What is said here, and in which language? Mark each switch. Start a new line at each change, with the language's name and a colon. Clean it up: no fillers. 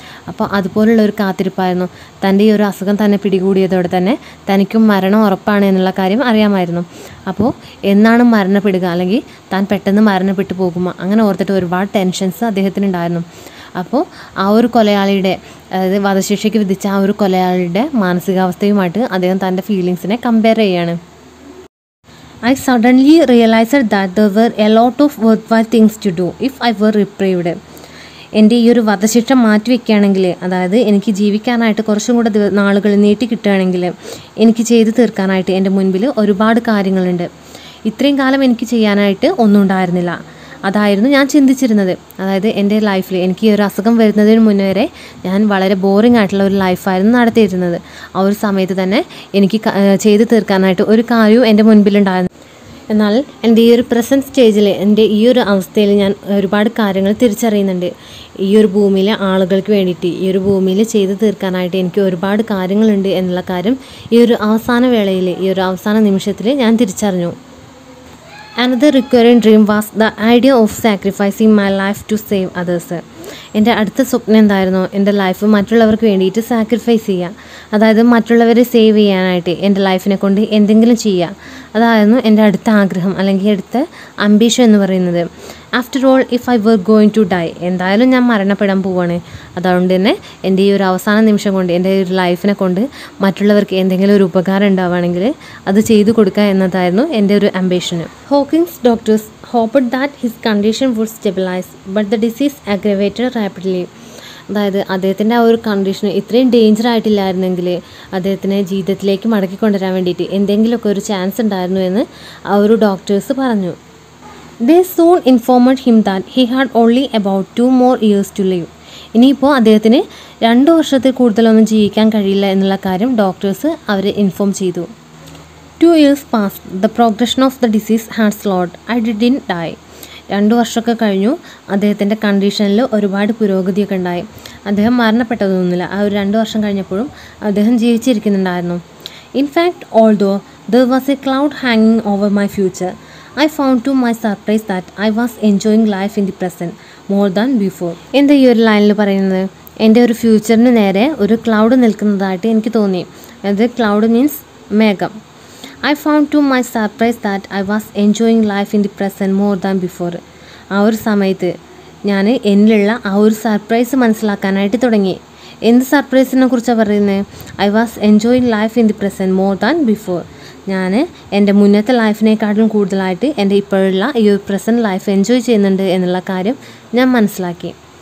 Malayalam: അപ്പോൾ അതുപോലുള്ള ഒരു കാത്തിരിപ്പായിരുന്നു. തൻ്റെ ഈ ഒരു അസുഖം തന്നെ പിടികൂടിയതോടെ തന്നെ തനിക്കും മരണം ഉറപ്പാണ് എന്നുള്ള കാര്യം അറിയാമായിരുന്നു. അപ്പോൾ എന്നാണ് മരണപ്പെടുക, അല്ലെങ്കിൽ താൻ പെട്ടെന്ന് മരണപ്പെട്ടു പോകുമോ, അങ്ങനെ ഓർത്തിട്ട് ഒരുപാട് ടെൻഷൻസ് അദ്ദേഹത്തിനുണ്ടായിരുന്നു. അപ്പോൾ ആ ഒരു കൊലയാളിയുടെ, അതായത് വധശിക്ഷയ്ക്ക് വിധിച്ച ആ ഒരു കൊലയാളിയുടെ മാനസികാവസ്ഥയുമായിട്ട് അദ്ദേഹം തൻ്റെ ഫീലിങ്സിനെ കമ്പയർ ചെയ്യാണ്.
English: I suddenly realized that there were a lot of worthwhile things to do if I were reprieved.
Malayalam: എൻ്റെ ഈ ഒരു വധശിക്ഷ മാറ്റിവെക്കുകയാണെങ്കിൽ, അതായത് എനിക്ക് ജീവിക്കാനായിട്ട് കുറച്ചും കൂടെ നാളുകൾ നീട്ടി കിട്ടുകയാണെങ്കിൽ എനിക്ക് ചെയ്തു തീർക്കാനായിട്ട് എൻ്റെ മുൻപിൽ ഒരുപാട് കാര്യങ്ങളുണ്ട്. ഇത്രയും കാലം എനിക്ക് ചെയ്യാനായിട്ട് ഒന്നും ഉണ്ടായിരുന്നില്ല. അതായിരുന്നു ഞാൻ ചിന്തിച്ചിരുന്നത്. അതായത് എൻ്റെ ലൈഫിൽ എനിക്ക് ഈ ഒരു അസുഖം വരുന്നതിന് മുന്നേ വരെ ഞാൻ വളരെ ബോറിംഗ് ആയിട്ടുള്ള ഒരു ലൈഫായിരുന്നു നടത്തിയിരുന്നത്. ആ ഒരു സമയത്ത് തന്നെ എനിക്ക് ചെയ്തു തീർക്കാനായിട്ട് ഒരു കാര്യവും എൻ്റെ മുൻപിലുണ്ടായിരുന്നു. എന്നാൽ എൻ്റെ ഈ ഒരു പ്രസൻറ്റ് സ്റ്റേജിൽ, എൻ്റെ ഈ ഒരു അവസ്ഥയിൽ ഞാൻ ഒരുപാട് കാര്യങ്ങൾ തിരിച്ചറിയുന്നുണ്ട്. ഈ ഒരു ഭൂമിയിലെ ആളുകൾക്ക് വേണ്ടിയിട്ട്, ഈ ഒരു ഭൂമിയിൽ ചെയ്തു തീർക്കാനായിട്ട് എനിക്ക് ഒരുപാട് കാര്യങ്ങളുണ്ട് എന്നുള്ള കാര്യം ഈ ഒരു അവസാന വേളയിൽ, ഈ ഒരു അവസാന നിമിഷത്തിൽ ഞാൻ തിരിച്ചറിഞ്ഞു.
English: Another recurring dream was the idea of sacrificing my life to save others.
Malayalam: എൻ്റെ അടുത്ത സ്വപ്നം എന്തായിരുന്നു? എൻ്റെ ലൈഫ് മറ്റുള്ളവർക്ക് വേണ്ടിയിട്ട് സാക്രിഫൈസ് ചെയ്യുക. അതായത് മറ്റുള്ളവരെ സേവ് ചെയ്യാനായിട്ട് എൻ്റെ ലൈഫിനെ കൊണ്ട് എന്തെങ്കിലും ചെയ്യുക. അതായിരുന്നു എൻ്റെ അടുത്ത ആഗ്രഹം, അല്ലെങ്കിൽ അടുത്ത അംബിഷൻ എന്ന് പറയുന്നത്.
English: after all, if I were going to die,
Malayalam: എന്തായാലും ഞാൻ മരണപ്പെടാൻ പോവുകയാണ്. അതുകൊണ്ട് തന്നെ എൻ്റെ ഈ ഒരു അവസാന നിമിഷം കൊണ്ട്, എൻ്റെ ഒരു ലൈഫിനെ കൊണ്ട് മറ്റുള്ളവർക്ക് എന്തെങ്കിലും ഒരു ഉപകാരം ഉണ്ടാവുകയാണെങ്കിൽ അത് ചെയ്തു കൊടുക്കുക എന്നതായിരുന്നു എൻ്റെ ഒരു ambition.
English: Hawking's doctors hoped that his condition would stabilize, but the disease aggravated rapidly.
Malayalam: അതായത് അദ്ദേഹത്തിൻ്റെ ആ ഒരു കണ്ടീഷൻ ഇത്രയും ഡേഞ്ചർ ആയിട്ടില്ലായിരുന്നെങ്കിൽ അദ്ദേഹത്തിനെ ജീവിതത്തിലേക്ക് മടക്കിക്കൊണ്ടുവരാൻ വേണ്ടിയിട്ട് എന്തെങ്കിലുമൊക്കെ ഒരു ചാൻസ് ഉണ്ടായിരുന്നു എന്ന് ആ ഒരു ഡോക്ടേഴ്സ് പറഞ്ഞു.
English: They soon informed him that he had only about 2 more years to live.
Malayalam: ഇനിയിപ്പോൾ അദ്ദേഹത്തിന് 2 വർഷത്തിൽ കൂടുതലൊന്നും ജീവിക്കാൻ കഴിയില്ല എന്നുള്ള കാര്യം ഡോക്ടേഴ്സ് അവരെ ഇൻഫോം ചെയ്തു.
English: 2 years passed. The progression of the disease had slowed. I didn't die.
Malayalam: 2 വർഷമൊക്കെ കഴിഞ്ഞു. അദ്ദേഹത്തിൻ്റെ കണ്ടീഷനിൽ ഒരുപാട് പുരോഗതിയൊക്കെ ഉണ്ടായി. അദ്ദേഹം മരണപ്പെട്ടതൊന്നുമില്ല. ആ ഒരു 2 വർഷം കഴിഞ്ഞപ്പോഴും അദ്ദേഹം ജീവിച്ചിരിക്കുന്നുണ്ടായിരുന്നു.
English: In fact, although there was a cloud hanging over my future, I found to my surprise that I was enjoying life in the present more than before.
Malayalam: എന്താ ഈ ഒരു ലൈനിൽ പറയുന്നത്? എൻ്റെ ഒരു ഫ്യൂച്ചറിന് നേരെ ഒരു ക്ലൗഡ് നിൽക്കുന്നതായിട്ട് എനിക്ക് തോന്നി. അത് ക്ലൗഡ് മീൻസ് മേഘം.
English: I found to my surprise that I was enjoying life in the present more than before.
Malayalam: ആ ഒരു സമയത്ത് ഞാൻ എന്നിലുള്ള ആ ഒരു സർപ്രൈസ് മനസ്സിലാക്കാനായിട്ട് തുടങ്ങി. എന്ത് സർപ്രൈസിനെ കുറിച്ചാണ് പറയുന്നത്?
English: I was enjoying life in the present more than before.
Malayalam: ഞാൻ എൻ്റെ മുന്നത്തെ ലൈഫിനേക്കാളും കൂടുതലായിട്ട് എൻ്റെ ഇപ്പോഴുള്ള ഈ ഒരു പ്രസൻറ്റ് ലൈഫ് എൻജോയ് ചെയ്യുന്നുണ്ട് എന്നുള്ള കാര്യം ഞാൻ മനസ്സിലാക്കി.